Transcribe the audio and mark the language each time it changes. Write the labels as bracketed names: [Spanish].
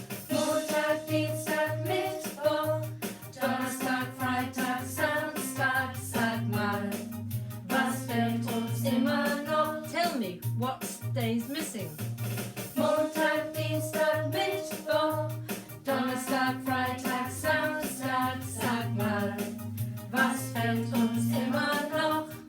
[German] Montag, Dienstag, Mittwoch. Donnerstag, Freitag, Samstag, sag mal, was fehlt uns immer noch? [English] Tell me, what day's missing? [German] Montag, Dienstag, Mittwoch, Donnerstag, Freitag, Samstag, sag mal, was fehlt uns immer noch?